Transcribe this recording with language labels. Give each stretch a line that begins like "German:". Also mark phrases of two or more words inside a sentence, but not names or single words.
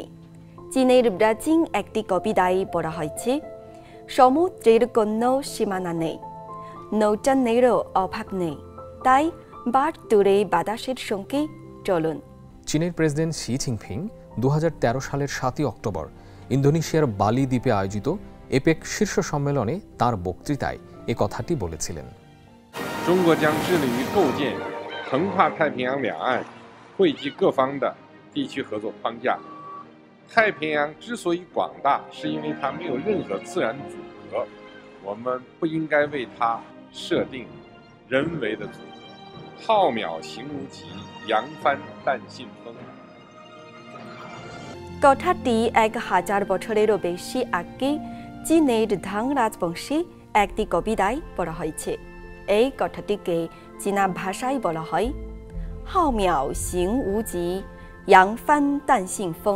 Bangla: চীনের প্রাচীন একটি কবিতায় বলা হয়েছে, সমুদ্রের কোনো সীমানা নেই, নৌযানেরও অভাব নেই, তাই বার দূরে বাতাসের সঙ্গে চলুন। চীনের প্রেসিডেন্ট শি জিনপিং 2013 সালের 7 অক্টোবর ইন্দোনেশিয়ার বালি দ্বীপে আয়োজিত এপেক শীর্ষ সম্মেলনে তার বক্তৃতায় এ কথাটি বলেছিলেন।
Chinese: 中国将致力于构建横跨太平洋两岸惠及各方的地区合作框架。太平洋之所以广大，是因为它没有任何自然阻隔，我们不应该为它设定人为的阻隔。浩渺行无极，扬帆淡信风。
Bangla: কথাটি 1000 বছরেরও বেশি আগে চীনের ধাং রাজবংশী একটি কবিতায় বলা হয়েছে। এই কথাটিকে চীনা ভাষায় বলা হয়
Chinese: 浩渺 行 无极 扬帆 淡信 风.